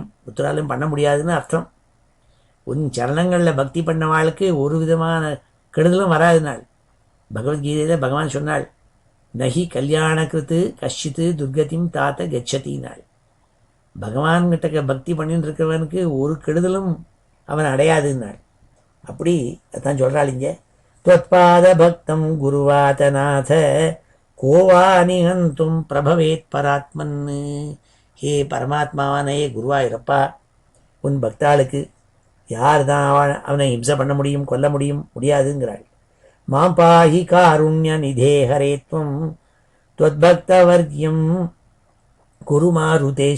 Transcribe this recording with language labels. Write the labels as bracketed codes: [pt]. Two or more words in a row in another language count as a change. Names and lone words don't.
[ta] ஒருத்தராலும் பண்ண முடியாதுன்னு அர்த்தம். உன் சரணங்களில் பக்தி பண்ணவாளுக்கு ஒரு விதமான கெடுதலும் வராது நாள். பகவத்கீதையில் பகவான் சொன்னாள், [sa] नहि कल्याणकृत् कश्चित् दुर्गतिं तात गच्छति [ta] நாள். பகவான்கிட்ட பக்தி பண்ணிட்டு இருக்கிறவனுக்கு ஒரு கெடுதலும் அவன் அடையாதுன்னாள். அப்படி அதான் சொல்கிறாள் இங்கே. [sa] त्वत्पाद भक्तं गुरुवातनाथ कोवानि हन्तुं प्रभवेत् परात्मन्. [ta] ஹே பரமாத்மாவான ஹே குருவாயிரப்பா, உன் பக்தாளுக்கு யார் தான் அவனை ஹிம்சை பண்ண முடியும், கொல்ல முடியாதுங்கிறாள். [sa] मां पाहि कारुण्य निधे हरे त्वम् त्वद्भक्तवर्यं गुरु मारुतेश.